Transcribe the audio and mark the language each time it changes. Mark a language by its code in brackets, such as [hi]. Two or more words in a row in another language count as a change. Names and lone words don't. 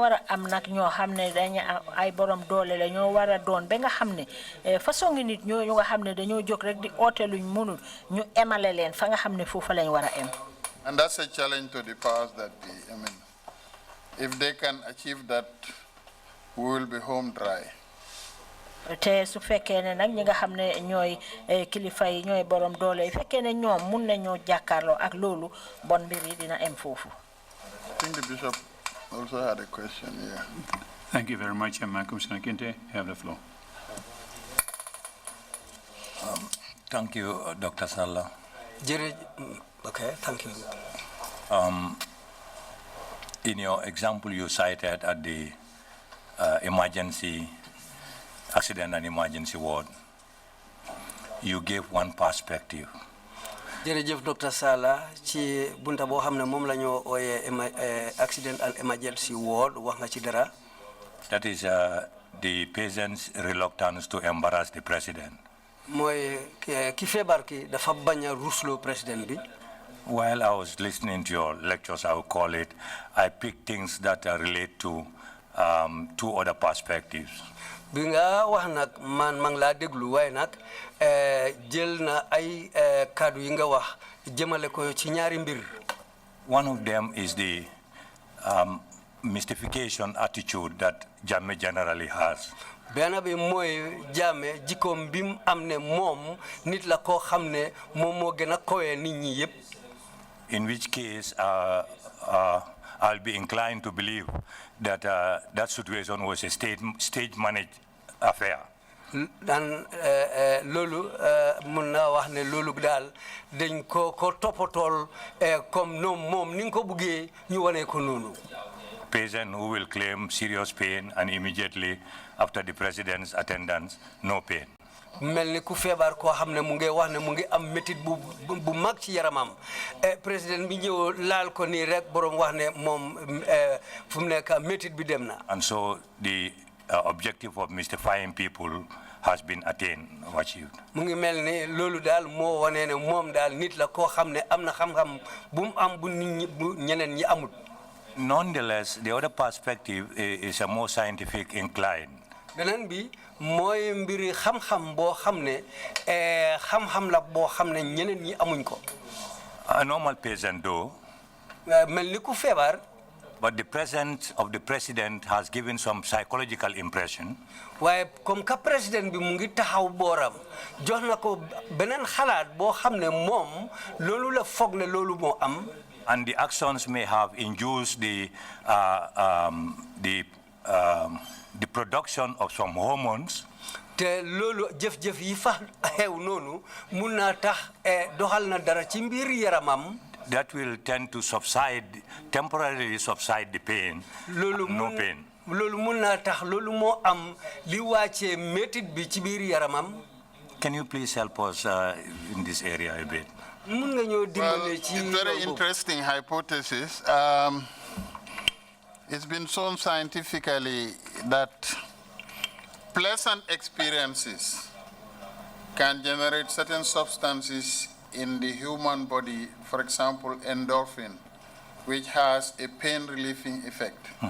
[en] And that's a challenge to the powers that be. I mean, if they can achieve that, we will be home dry. [wo] Te su fekkee nag ñi nga xam ne ñooy kilifa yi ñooy borom doole fekkee ne ñoom mun nañoo jàkkaarloo ak loolu bon mbir yi dina em foofu. [en] I think the bishop also had a question here. Thank you very much, Commissioner Kinte. You have the floor. Thank you, Dr. Sallah. Okay, thank you. In your example, you cited at the emergency accident and emergency ward, you gave one perspective. [wo] jërëjëf Dr. Sallah ci bunta boo xam ne moom la ñoo ooyee [en] accident and emergency ward [wo] wax nga ci dara. [en] That is the patient's reluctance to embarrass the president. [wo] mooy ki feebar ki dafa bañ a rusloo président bi. [en] While I was listening to your lectures, I would call it, I picked things that relate to two other perspectives. [wo] bi nga wax nag man maa ngi laa déglu waaye nag jël na ay kaddu yi nga wax jëmale ko ci ñaari mbir. [en] One of them is the mystification attitude that Jammeh generally has. [wo] benn bi mooy Jammeh jikkoom bi mu am ne moom nit la koo xam ne moom moo gën a kowee nit ñi yëpp. [en] In which case, I'll be inclined to believe that that situation was a stage-managed affair. [wo] dan loolu mun naa wax ne loolu daal dañ ko toppatool comme noonu moom ni nga ko buggee ñu wane ko noonu. [en] Patient who will claim serious pain and immediately after the president's attendance, no pain. [wo] mel ni ku feebar koo xam ne mu ngi wax ne mu ngi am métit bu mag ci yaramam président bi ñëw laal ko nii rek borom wax ne moom fu mu nekk métit bi dem na. [en] And so the objective of mystifying people has been attained or achieved. [wo] mu ngi mel ni loolu daal moo wane ne moom daal nit la koo xam ne am na xam-xam bu mu am bu nit ñi bu ñeneen ñi amul. [en] Nonetheless, the other perspective is a more scientific inclined. [wo] beneen bi mooy mbiri xam-xam boo xam ne xam-xam la boo xam ne ñeneen ñi amuñ ko. [en] A normal patient, though, [wo] mel ni ku feebar. [en] but the presence of the president has given some psychological impression. [wo] waaye [fr] comme que [wo] président bi mu ngi taxaw booram jox na ko beneen xalaat boo xam ne moom loolu la foog ne loolu moo am. [en] And the actions may have induced the production of some hormones. [wo] te loolu jëf-jëf yi fa xew noonu mun naa tax doxal na dara ci mbir yaramam. [en] That will tend to temporarily subside the pain. No pain. [wo] loolu mun naa tax loolu moo am li wàccee métit bi ci biir yaramam. [en] Can you please help us in this area a bit? Well, it's a very interesting hypothesis. It's been shown scientifically that pleasant experiences can generate certain substances in the human body, for example, endorphin, which has a pain-relieving effect.